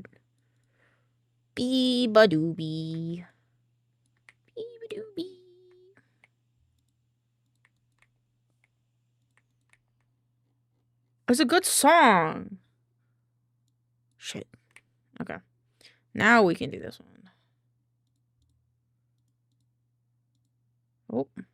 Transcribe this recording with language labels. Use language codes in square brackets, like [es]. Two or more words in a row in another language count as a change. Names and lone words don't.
[en] Bee ba doobie. Bee ba doobie. It's a good song. Shit. Okay. Now we can do this one. Oh.